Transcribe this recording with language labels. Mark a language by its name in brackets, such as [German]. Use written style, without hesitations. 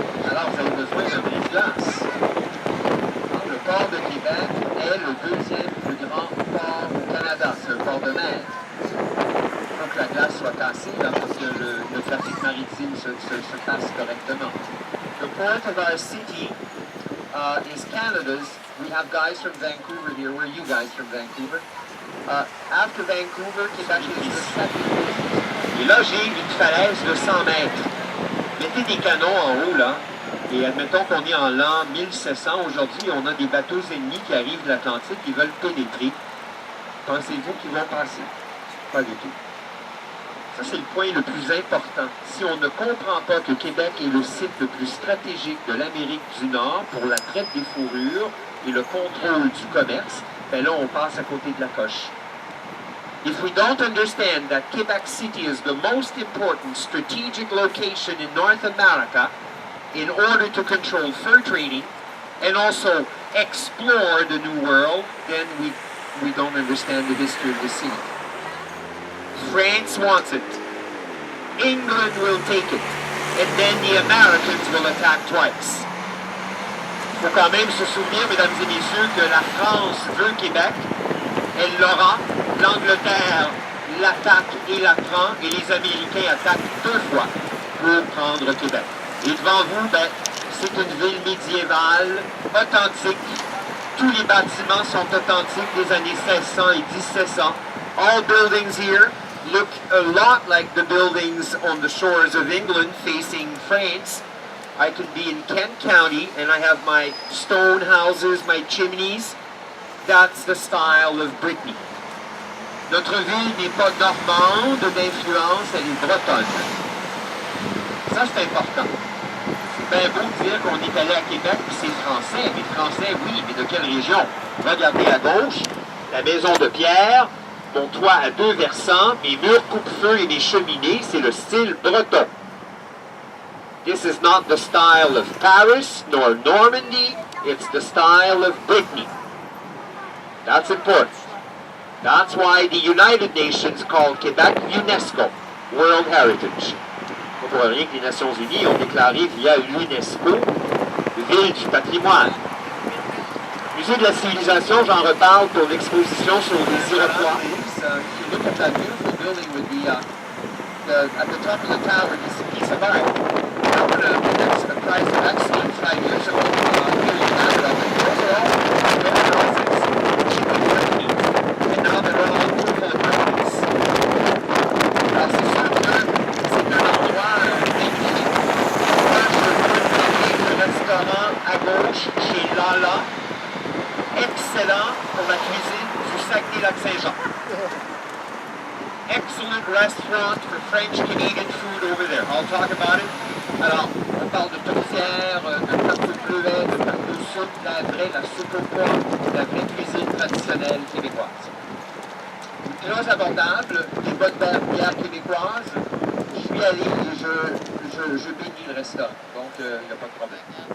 [French] Alors, vous avez besoin d'un brise-glace. Le port de Québec est le deuxième plus grand port au Canada. C'est un port de mer. Il faut que la glace soit cassée là, pour que le trafic maritime se passe correctement. [English] The port of our city is Canada's. We have guys from Vancouver here. Where are you guys from Vancouver? After Vancouver, Québec is the second. [French] Et là, j'ai une falaise de 100 mètres. Mettez des canons en haut, là. Et admettons qu'on est en l'an 1700. Aujourd'hui, on a des bateaux ennemis qui arrivent de l'Atlantique, qui veulent pénétrer. Pensez-vous qu'ils vont passer? Pas du tout. Ça, c'est le point le plus important. Si on ne comprend pas que Québec est le site le plus stratégique de l'Amérique du Nord pour la traite des fourrures et le contrôle du commerce, ben là, on passe à côté de la coche. [English] If we don't understand that Quebec City is the most important strategic location in North America in order to control fur trading and also explore the New World, then we don't understand the history of the city. France wants it. England will take it. And then the Americans will attack twice. [French] Il faut quand même se souvenir, mesdames et messieurs, que la France veut Québec. Elle l'aura. L'Angleterre l'attaque et la prend. Et les Américains attaquent 2 fois pour prendre Québec. Et devant vous, c'est une ville médiévale, authentique. Tous les bâtiments sont authentiques des années 1600 et 1700. [English] All buildings here look a lot like the buildings on the shores of England facing France. I could be in Kent County and I have my stone houses, my chimneys. That's the style of Brittany. [French] Notre ville n'est pas normande d'influence, elle est bretonne. Ça, c'est important. C'est bien beau de dire qu'on est allé à Québec et c'est français, mais français, oui, mais de quelle région? Regardez à gauche, la maison de pierre, mon toit à 2 versants, mes murs coupe-feu et mes cheminées, c'est le style breton. [English] This is not the style of Paris nor Normandy, it's the style of Brittany. That's important. That's why the United Nations called Quebec UNESCO, World Heritage. [French] Pas pour rien que les Nations Unies ont déclaré via l'UNESCO Ville du patrimoine. Musée de la civilisation, j'en reparle pour l'exposition sur les Iroquois. [English] Look at that beautiful building with at the top of the tower, this piece of art. I won a prize of excellence 5 years ago here in Canada. Those are all great houses, cheap and working, and now they're all beautiful apartments. [French] Alors c'est sûr que c'est un endroit magnifique. Là, je veux le restaurant à gauche chez Lala. Excellent pour la cuisine du Saguenay-Lac-Saint-Jean. [English] Excellent restaurant for French-Canadian food over there. I'll talk about it. [French] Alors, on parle de tourtière, de tarte de bleuet, de tarte de soupe, la soupe au pois, la vraie cuisine traditionnelle québécoise. Très abordable, des bonnes bières québécoises. Je suis allé et je bénis le restaurant, donc il n'y a pas de problème.